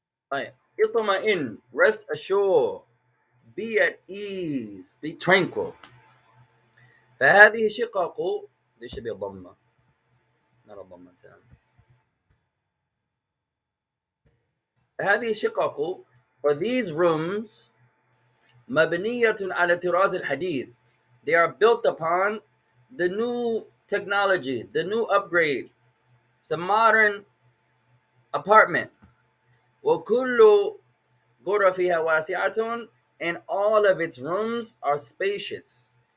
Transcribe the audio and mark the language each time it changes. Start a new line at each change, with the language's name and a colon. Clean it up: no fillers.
Arabic: طيب اطمئن,
English: rest assured, be at ease, be tranquil.
Arabic: فهذه شقق,
English: دي should be a ضمة, not a ضمتان.
Arabic: هذه شقق,
English: for these rooms,
Arabic: مبنية على طراز الحديث.
English: They are built upon the new technology, the new upgrade. It's a modern apartment.
Arabic: وكل غرفها واسعة,
English: and all of its rooms are spacious.